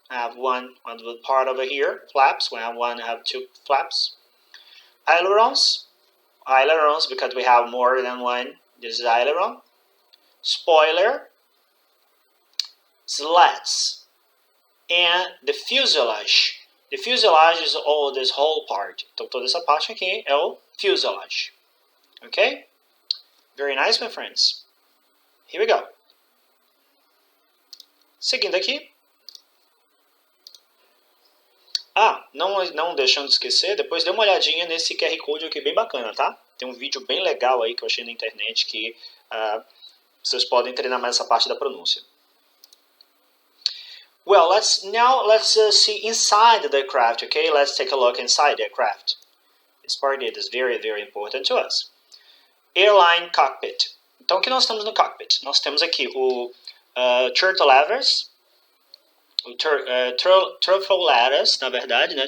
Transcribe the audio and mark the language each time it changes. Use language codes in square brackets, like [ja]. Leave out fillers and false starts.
[en] I have one on the part over here. Flaps. We have one, have two flaps. Ailerons. Ailerons because we have more than one. This is aileron. Spoiler. Slats. And the fuselage. The fuselage is all this whole part. [pt] Então toda essa parte aqui é o fuselage. [en] Okay? Very nice, my friends. Here we go. [pt] Seguindo aqui. Não deixando de esquecer, depois dê uma olhadinha nesse QR Code aqui bem bacana, tá? Tem um vídeo bem legal aí que eu achei na internet que vocês podem treinar mais essa parte da pronúncia. [en] Well, let's see inside the aircraft, okay? Let's take a look inside the aircraft. This part is very, very important to us. Airline cockpit. [pt] Então, o que nós temos no cockpit? Nós temos aqui o turtle levers, o truffle ladders, na verdade, né?